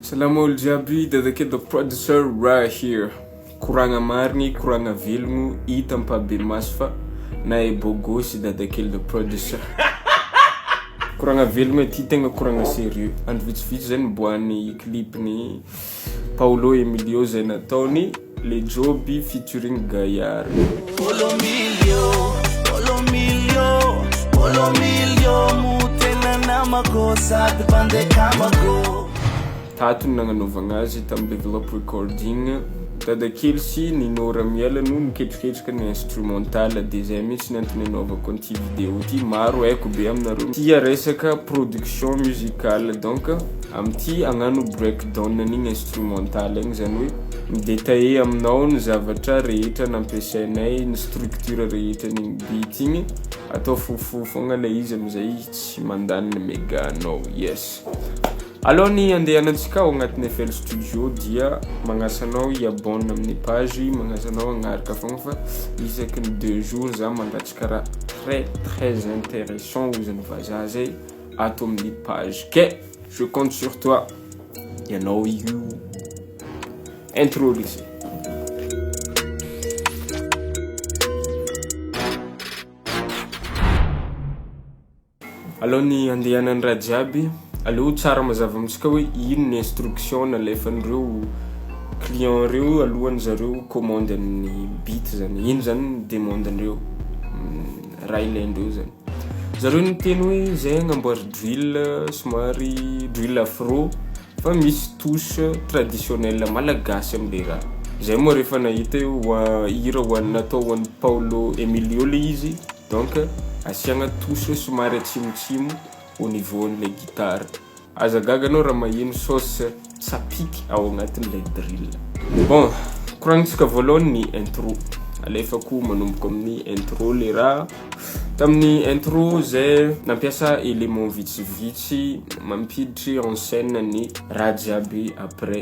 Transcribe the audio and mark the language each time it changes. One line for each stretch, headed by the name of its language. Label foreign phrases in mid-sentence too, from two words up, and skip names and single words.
Malagasy: Salama olo jiaby, dadake
English: the producer right here.
Malagasy: Koragna marigny, koragna velogno, hita ampabe maso fa na e bogosy dadake
English: the producer.
Malagasy: Koragna velogno ty tegna koragna sérieux. Andro vitsivitsy zay niboahany clipny Paolo Emilio zay nataony Le Joby featuring Gaillard. Tatony nagnanaovagna azy tamin'ny
English: develop recording.
Malagasy: Dadakely sy ninora miela no miketriketrika ny instrumental de zay mihitsy nantony anaovako an'ity vidéo ty. Maro haiko be aminareo tia resaka
French: production musicale,
Malagasy: donc amin'ity agnano breakdown n'igny instrumental igny, zany hoe midétaillé aminao ny zavatra rehetra nampiasainay, ny structure rehetra n'igny beat igny, atao fofo fogna le izy amizay tsy mandany ny mega anao. Yes. Alors ny andehanantsika ao agnatin'ny FL Studio dia magnasanao i-abonne amin'ny page, magnasanao agnaraka fogna fa isaky ny
French: 2 jours
Malagasy: za mandatsika raha
French: très intéressant
Malagasy: ozany vazaha zay ato amin'ny page.
French: Que je compte sur toi.
Malagasy: Ianao io intro ici. Alors ny andehanan'ny raha jiaby, allo tsara mazava amitsika hoe ino ny instruction nalefan'ireo client reo alohan'ny zareo commande ny beat zany. Ino zany demandandreo raha ilaindreo zany. Zareo niteny hoe zay agnamboary drill somary
English: drill afro
Malagasy: fa misy
French: touche traditionnelle malagasy
Malagasy: am'le raha. Zay moa rehefa nahita hira natao hoan'ny Paolo Emilio le izy, donc asiagna touche somary atsimotsimo
French: au niveau de la guitare.
Malagasy: Azagaganao raha maheno sauce tsapiky ao agnatin'ilay drill. Bon, koragnitsika voalohany ny intro. Alefako manomboka amin'ny intro le raha. Tamin'ny intro zay nampiasa élément vitsivitsy mampiditry
French: en scène
Malagasy: ny raha jiaby après.